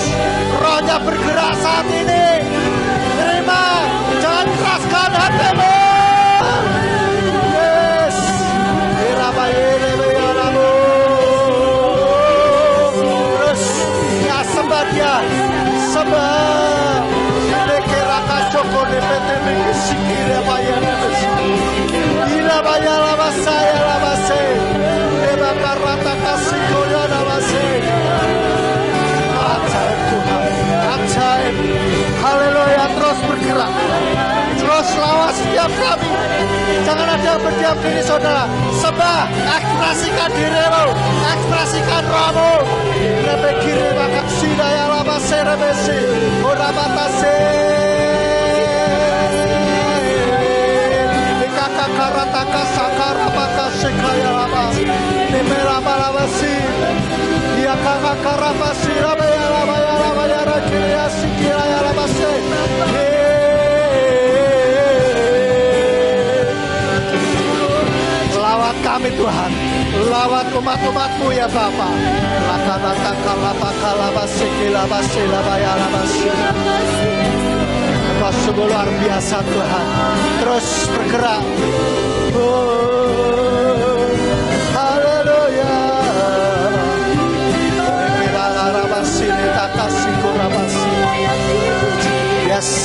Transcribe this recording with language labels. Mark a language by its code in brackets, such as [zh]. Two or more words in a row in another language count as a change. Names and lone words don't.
[id] Terus Rohnya bergerak saat ini. Keraskan hatimu. Yes. Terus ya sembah dia. Sembah. Nekeraka Joko DPT Sikire Bayana. Ila Bayala Masaya Lamase. Eba Karata Kasikoya Lamase. Ajaib Tuhan, ajaib. Haleluya, terus bergerak. Terus lawan setiap kami. Jangan ada yang berdiam diri saudara. Sembah, ekspresikan dirimu, ekspresikan rohmu. Rebe kiri maka sidaya lamase rebesi. Ora batase. Nikaka karataka sakara maka sekaya lama. Nemera malamasi. Ia kakak karabasi rabaya rabaya rabaya rakyat sikiraya lamase. Lawat kami Tuhan, lawat umat-umatmu ya Bapa. Lakanata kalapa kalapa sikilapa silabaya labasi. Sungguh luar biasa Tuhan. Terus bergerak. Oh, haleluya. Yes.